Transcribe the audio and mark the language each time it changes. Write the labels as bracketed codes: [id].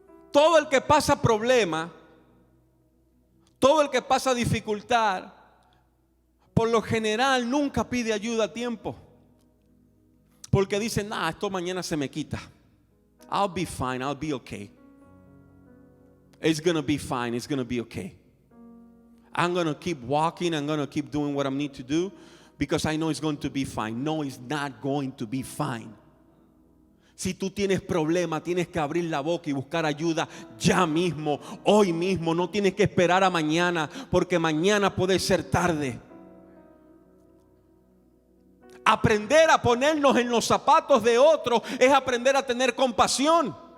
[es] Todo el que pasa problema, todo el que pasa dificultad, por lo general nunca pide ayuda a tiempo. Porque dicen: esto mañana se me quita. [en] I'll be fine, I'll be okay. It's gonna be fine, it's gonna be okay. I'm gonna keep walking, I'm gonna keep doing what I need to do because I know it's going to be fine. No, it's not going to be fine. [es] Si tú tienes problema, tienes que abrir la boca y buscar ayuda ya mismo, hoy mismo. No tienes que esperar a mañana, porque mañana puede ser tarde. Aprender a ponernos en los zapatos de otros es aprender a tener compasión.